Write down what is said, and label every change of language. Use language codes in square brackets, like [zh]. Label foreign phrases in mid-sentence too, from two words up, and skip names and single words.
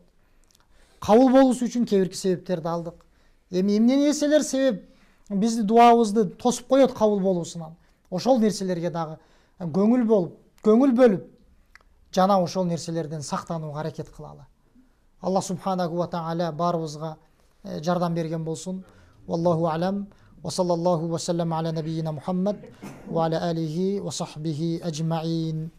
[ky] Кабыл болуусу үчүн кээ бирки себептерди алдык. Эми эмне нерселер себеп бизди дуабызды тосуп коет кабыл болуусунан? Ошол нерселерге дагы көңүл бөлүп, жана ошол нерселерден сактанууга аракет кылалы. [ar] الله سبحانه وتعالى [ky] баарыбызга жардам берген болсун. [ar] والله أعلم. وصلى الله وسلم على نبينا محمد وعلى آله وصحبه أجمعين.